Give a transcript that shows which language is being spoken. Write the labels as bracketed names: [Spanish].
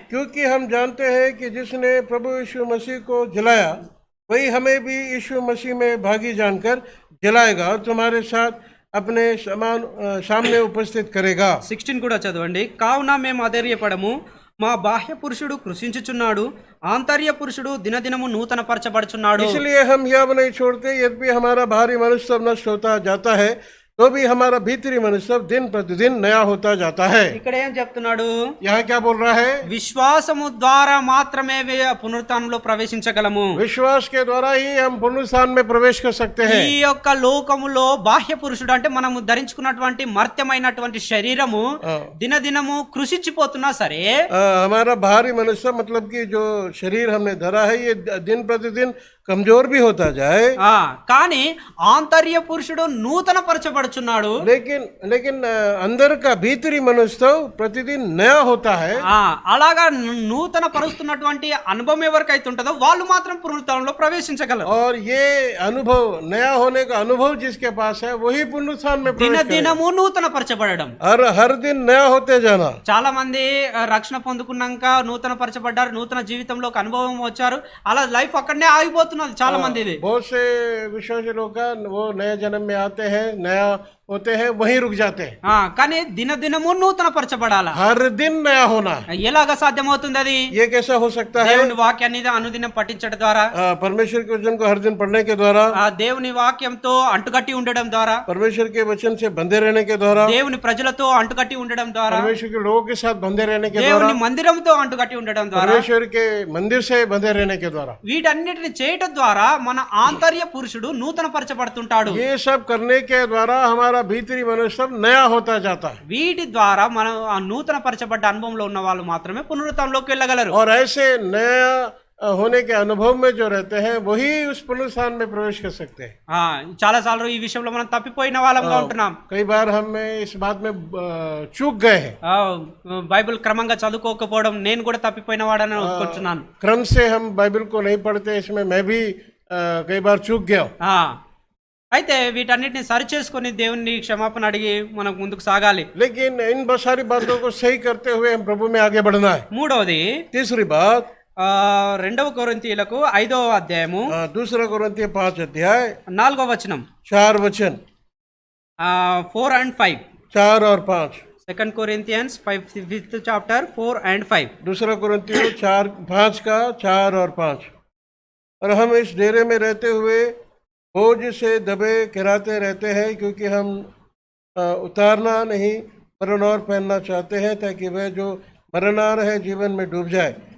[Hindi] क्योंकि हम जानते हैं कि जिसने प्रभु यीशु मसीह को जलाया वही हमें भी यीशु मसीह में भागी जानकर जलाएगा और तुम्हारे साथ अपने सामने उपस्थित करेगा। [Telugu] 16 కూడా చదవండి। కావున మేము అధైర్యపడము, మా బాహ్య పురుషుడు కృషించుచున్నాడు, ఆంతర్య పురుషుడు దినదినము నూతన పరచబడుచున్నాడు। [Hindi] इसलिए हम यह नहीं छोड़ते, यद्यपि हमारा बाहरी मनुष्य सब नष्ट होता जाता है तो भी हमारा भीतरी मनुष्य सब दिन प्रतिदिन नया होता जाता है। [Telugu] ఇక్కడ ఏం చెప్తున్నాడు? [Hindi] यहाँ क्या बोल रहा है? [Telugu] విశ్వాసము ద్వారా మాత్రమే పునరుత్థానంలో ప్రవేశించగలము। [Hindi] विश्वास के द्वारा ही हम पुनरुत्थान में प्रवेश कर सकते हैं। [Telugu] ఈ యొక్క లోకములో బాహ్య పురుషుడు అంటే మనము ధరించుకున్నటువంటి మర్త్యమైనటువంటి శరీరము దినదినము కృషించిపోతున్నా సరే, [Hindi] हमारा बाहरी मनुष्य मतलब कि जो शरीर हमने धरा है ये दिन प्रतिदिन कमजोर भी होता जाए, [Telugu] కానీ ఆంతర్య పురుషుడు నూతన పరచబడుచున్నాడు। [Hindi] लेकिन अंदर का भीतरी मनुष्य तो प्रतिदिन नया होता है। [Telugu] అలాగా నూతన పరుస్తున్నటువంటి అనుభవం ఎవరికైతే ఉంటుందో వాళ్ళు మాత్రం పునరుత్థానంలో ప్రవేశించగలరు। [Hindi] और ये अनुभव, नया होने का अनुभव जिसके पास है वही पुनरुत्थान में प्रवेश करेगा। [Telugu] దినదినము నూతన పరచబడడం, [Hindi] हर दिन नया होते जाना। [Telugu] చాలా మంది రక్షణ పొందుకున్నాక నూతన పరచబడ్డారు, నూతన జీవితంలోకి అనుభవం వచ్చారు, అలా లైఫ్ అక్కడనే ఆగిపోతున్నది చాలా మంది। [Hindi] बहुत से विश्वासी लोग वो नए जन्म में आते हैं, नया होते हैं, वहीं रुक जाते हैं। [Telugu] కానీ దినదినము నూతన పరచబడాలా, [Hindi] हर दिन नया होना। [Telugu] ఎలాగ సాధ్యమవుతుంది అది? [Hindi] ये कैसा हो सकता है? [Telugu] దేవుని వాక్యాన్ని అనుదినం పఠించడం ద్వారా, [Hindi] परमेश्वर के वचन को हर दिन पढ़ने के द्वारा, [Telugu] దేవుని వాక్యంతో అంటుకట్టి ఉండడం ద్వారా, [Hindi] परमेश्वर के वचन से बंधे रहने के द्वारा, [Telugu] దేవుని ప్రజలతో అంటుకట్టి ఉండడం ద్వారా, [Hindi] परमेश्वर के लोगों के साथ बंधे रहने के द्वारा, [Telugu] దేవుని మందిరంతో అంటుకట్టి ఉండడం ద్వారా, [Hindi] परमेश्वर के मंदिर से बंधे रहने के द्वारा, [Telugu] వీటన్నిటిని చేయడం ద్వారా మన ఆంతర్య పురుషుడు నూతన పరచబడుతుంటాడు। [Hindi] ये सब करने के द्वारा हमारा भीतरी मनुष्य सब नया होता जाता है। [Telugu] వీటి ద్వారా మనం ఆ నూతన పరచబడ్డ అనుభవంలో ఉన్న వాళ్ళు మాత్రమే పునరుత్థానంలోకి వెళ్ళగలరు। [Hindi] और ऐसे नया होने के अनुभव में जो रहते हैं वही उस पुनरुत्थान में प्रवेश कर सकते हैं। [Telugu] చాలా సార్లు ఈ విషయంలో మనం తప్పిపోయిన వాళ్ళంగా ఉంటున్నాం। [Hindi] कई बार हम इस बात में चूक गए हैं। [Telugu] బైబిల్ క్రమంగా చదువుకోకపోవడం నేను కూడా తప్పిపోయిన వాడని ఒప్పుకుంటున్నాను। [Hindi] क्रम से हम बाइबल को नहीं पढ़ते, इसमें मैं भी कई बार चूक गया हूं। [Telugu] అయితే వీటన్నిటిని సరి చేసుకొని దేవుని క్షమాపణ అడిగి మనకు ముందుకు సాగాలి। [Hindi] लेकिन इन सारी बातों को सही करते हुए हम प्रभु में आगे बढ़ना है। [Telugu] మూడవది, [Hindi] तीसरी बात, [Telugu] 2 కొరింథీయులకు 5వ అధ్యాయము, [Hindi] दूसरा कोरिन्थियों 5 अध्याय [Telugu] 4వ వచనం, [Hindi] 4 वचन, [English] 4 and 5 [Hindi] 4 और 5। [English] 2 Corinthians 5th chapter 4 and 5. [Hindi] दूसरा कुरिन्थियों 4:5 का 4 और 5। और हम इस डेरे में रहते हुए बोझ से दबे किराते रहते हैं, क्योंकि हम उतारना नहीं मरण और पहनना चाहते हैं, ताकि वह जो मरणार है जीवन में डूब जाए।